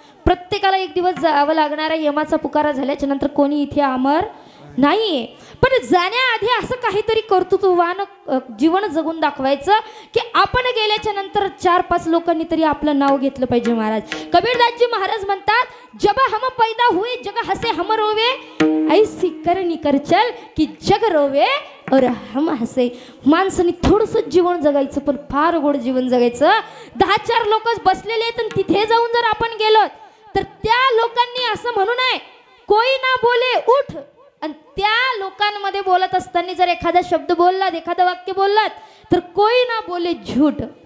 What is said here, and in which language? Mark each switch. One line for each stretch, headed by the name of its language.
Marathi: प्रत्येकाला एक दिवस जावं लागणार आहे. यमाचा पुकारा झाल्याच्या नंतर कोणी इथे अमर नाहीये. पण जाण्याआधी असं काहीतरी कर्तृत्ववान जीवन जगून दाखवायचं की आपण गेल्याच्या नंतर 4-5 लोकांनी तरी आपलं नाव घेतलं पाहिजे.
Hindi: महाराज कबीरदासजी महाराज म्हणतात, जब हम पैदा हुए जग हसे हम रोवे. ऐसी करणी कर चल की जग रोवे और हम हसे.
Marathi: माणसाने थोडंसं जीवन जगायचं, पण फार गोड जीवन जगायचं. 10-4 लोक बसलेले आहेत आणि तिथे जाऊन जर आपण गेलो तर त्या लोकांनी असं म्हणू नये
Hindi: कोई ना बोले उठ.
Marathi: आणि त्या लोकांमध्ये बोलत असताना जर एखादा शब्द बोललात, एखादं वाक्य बोललात तर
Hindi: कोई ना बोले झूठ.